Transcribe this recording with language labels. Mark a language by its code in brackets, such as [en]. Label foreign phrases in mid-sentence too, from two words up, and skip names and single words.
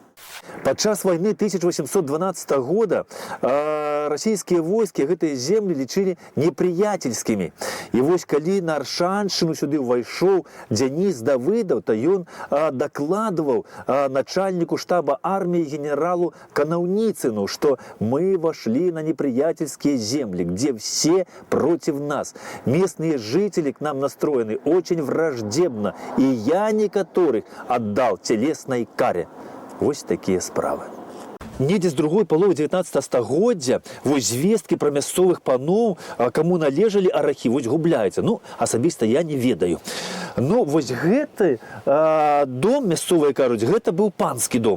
[be] Падчас вайны 1812 года расійскія войскі гэтыя землі лічылі непрыяцельскімі. І вось калі на Аршаншчыну сюды ўвайшоў Дзяніс Давыдаў, то ён дакладваў начальніку штаба арміі генералу Канаўніцыну, [ru] что мы вошли на неприятельские земли, где все против нас. Местные жители к нам настроены очень враждебно, и я некоторых отдал телесной каре. [be] Вось такія справы. Недзе з другой паловы 19 стагоддзя вось звесткі пра мясцовых паноў, каму належалі арахі, вось губляюцца. Ну, асабіста я не ведаю. Ну, вось гэты дом, мясцовыя кажуць, гэта быў панскі дом.